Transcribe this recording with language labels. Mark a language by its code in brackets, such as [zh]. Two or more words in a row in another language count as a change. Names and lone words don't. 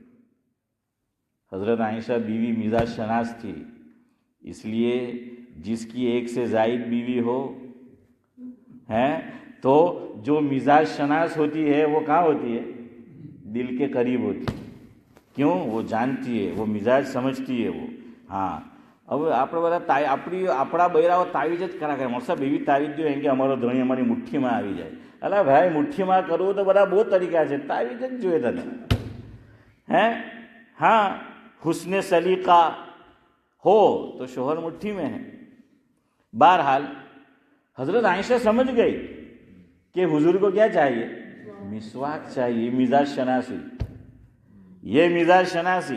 [ur] حضرت عائشہ بیوی مزاج شناس تھی، اس لیے جس کی ایک سے زائد بیوی ہو ہیں تو جو مزاج شناس ہوتی ہے وہ کہاں ہوتی ہے؟ دل کے قریب ہوتی ہے. کیوں؟ وہ جانتی ہے، وہ مزاج سمجھتی ہے وہ. [gu] ہاں હવે આપણે બધા આપણા બૈરાઓ તાવીજ જ કરા કરે. મોસા બેવી તાવીજ જો એમ કે અમારો ધણી અમારી મુઠ્ઠીમાં આવી જાય. અલા ભાઈ, મુઠ્ઠીમાં કરવું તો બધા બહુ તરીકા છે, તાવીજ જ જોઈએ તને. [ur] હે ہاں حسن سلیقہ ہو تو شوہر مٹھی میں ہے. بہرحال حضرت عائشہ سمجھ گئی کہ حضور کو کیا چاہیے؟ مسواک چاہیے. مزاج شناسی، یہ مزاج شناسی.